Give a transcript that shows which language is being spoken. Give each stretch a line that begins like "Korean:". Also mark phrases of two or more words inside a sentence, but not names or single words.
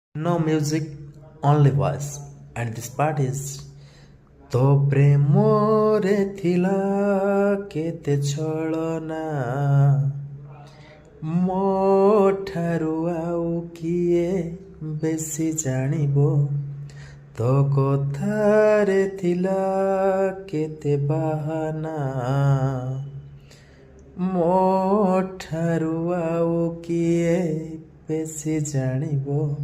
English: No music, only voice. And this part is
Odia: तो ପ୍ରେମରେ ଥିଲା କେତେ ଛଳନା ମୋ ଠାରୁ ଆଉ କିଏ ବେଶୀ ଜାଣିବ ତୋ କଥାରେ ଥିଲା କେତେ ବାହାନା ମୋ ଠାରୁ ଆଉ କିଏ ବେଶୀ ଜାଣିବ